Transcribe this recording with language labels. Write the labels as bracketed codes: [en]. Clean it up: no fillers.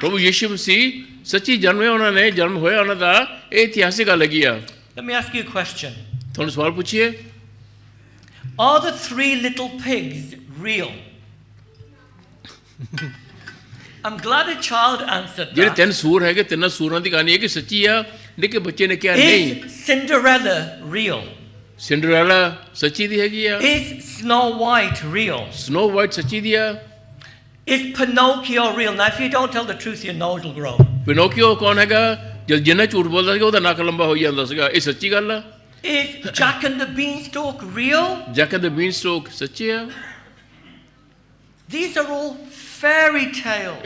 [pa] ਪ੍ਰਭੂ ਯਿਸੂ ਮਸੀਹ ਸੱਚੀ ਜਨਮੇ, ਉਹਨਾਂ ਨੇ ਜਨਮ ਹੋਇਆ ਉਹਨਾਂ ਦਾ, ਇਹ ਇਤਿਹਾਸਿਕ ਗੱਲ ਹੈਗੀ ਆ। [en] Let me ask you a question. [pa] ਤੁਹਾਨੂੰ ਸਵਾਲ ਪੁੱਛੀਏ, [en] Are the 3 little pigs real? I'm glad a child answered [pa] ਜਿਹੜੇ [en] that. [pa] 3 ਸੂਰ ਹੈਗੇ, 3 ਸੂਰਾਂ ਦੀ ਕਹਾਣੀ ਹੈ ਕਿ ਸੱਚੀ ਆ, ਨਿੱਕੇ ਬੱਚੇ ਨੇ ਕਿਹਾ ਨਹੀਂ। [en] Is Cinderella real? [pa] ਸਿੰਡਰੈਲਾ ਸੱਚੀ ਦੀ ਹੈਗੀ ਆ। [en] Is Snow White real? [pa] Snow white ਸੱਚੀ ਦੀ ਆ। [en] Is Pinocchio real? Now, if you don't tell the truth, your nose will grow. [pa] ਪਿਨੋਕੀਓ ਕੌਣ ਹੈਗਾ? ਜਦ ਜਿੰਨਾ ਝੂਠ ਬੋਲਦਾ ਸੀਗਾ ਉਹਦਾ ਨੱਕ ਲੰਬਾ ਹੋ ਜਾਂਦਾ ਸੀਗਾ। ਇਹ ਸੱਚੀ ਗੱਲ ਆ। [en] Is Jack and the Beanstalk real? [pa] Jack and the ਬੀਨਸਟੋਕ ਸੱਚੇ ਆ। [en] These are all fairy tales.